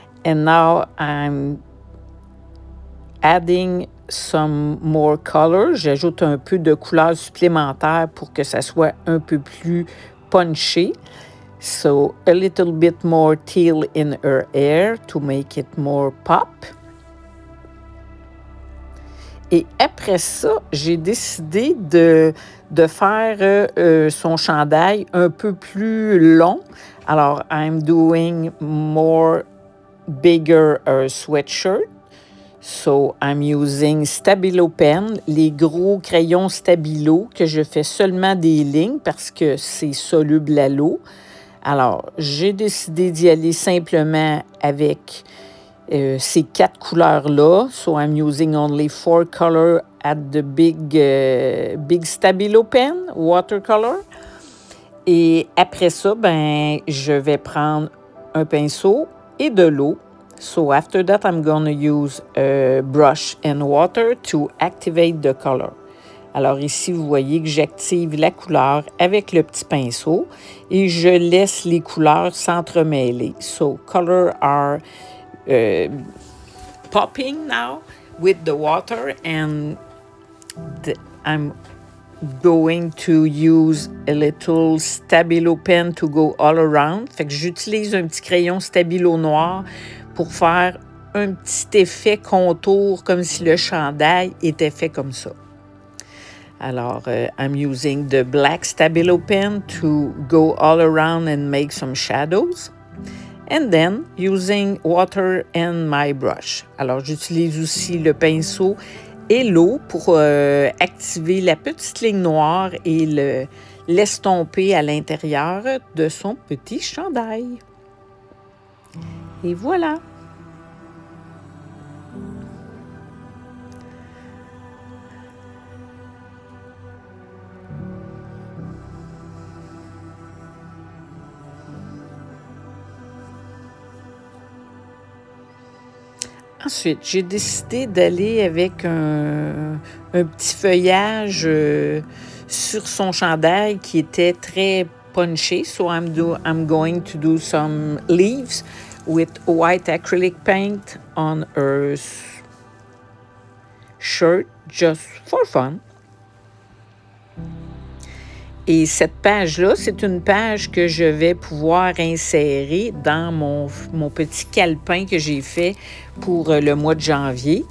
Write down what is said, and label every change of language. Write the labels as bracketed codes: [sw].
[en] And now I'm adding some more color. [fr] J'ajoute un peu de couleur supplémentaire pour que ça soit un peu plus punché. [en] So, a little bit more teal in her hair to make it more pop. [fr] Et après ça, j'ai décidé de faire son chandail un peu plus long. [en] Alors, I'm doing more bigger sweatshirt. So, I'm using Stabilo pen, [fr] les gros crayons Stabilo que je fais seulement des lignes parce que c'est soluble à l'eau. Alors, j'ai décidé d'y aller simplement avec ces 4 couleurs-là. [en] So, I'm using only 4 colors at the big Stabilo pen, watercolor. [fr] Et après ça, je vais prendre un pinceau et de l'eau. [en] So after that, I'm going to use a brush and water to activate the color. [fr] Alors ici, vous voyez que j'active la couleur avec le petit pinceau et je laisse les couleurs s'entremêler. [en] So colors are popping now with the water and I'm going to use a little Stabilo pen to go all around. [fr] Fait que j'utilise un petit crayon Stabilo noir pour faire un petit effet contour comme si le chandail était fait comme ça. [en] Alors, I'm using the black Stabilo pen to go all around and make some shadows. And then, using water and my brush. [fr] Alors, j'utilise aussi le pinceau et l'eau pour activer la petite ligne noire et l'estomper à l'intérieur de son petit chandail. Et voilà! Ensuite, j'ai décidé d'aller avec un petit feuillage sur son chandail qui était très punché. [en] So I'm going to do some leaves with white acrylic paint on her shirt just for fun. [fr] Et cette page-là, c'est une page que je vais pouvoir insérer dans mon petit calepin que j'ai fait pour le mois de janvier.